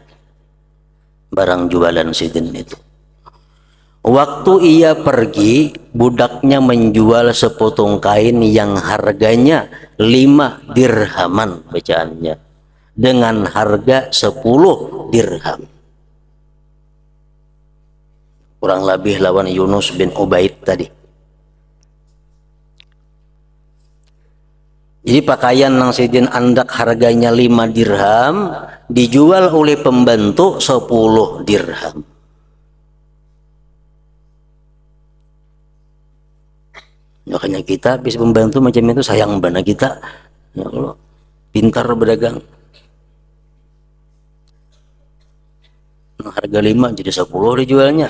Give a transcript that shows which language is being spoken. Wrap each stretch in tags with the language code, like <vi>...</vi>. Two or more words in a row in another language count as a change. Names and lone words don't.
<id>Barang jualan Sidin itu. Waktu ia pergi, budaknya menjual sepotong kain yang harganya 5 dirhaman bacaannya, dengan harga 10 dirham.</id> <bjn>Kurang lebih lawan Yunus bin Ubaid tadi. Jadi pakaian nang Sidin andak harganya 5 dirham dijual oleh pembantu 10 dirham. Makanya kita bisa membantu macam itu, sayang bana kita.</bjn> <id>Ya Allah, pintar berdagang. Nah, harga 5 jadi 10 dijualnya.</id>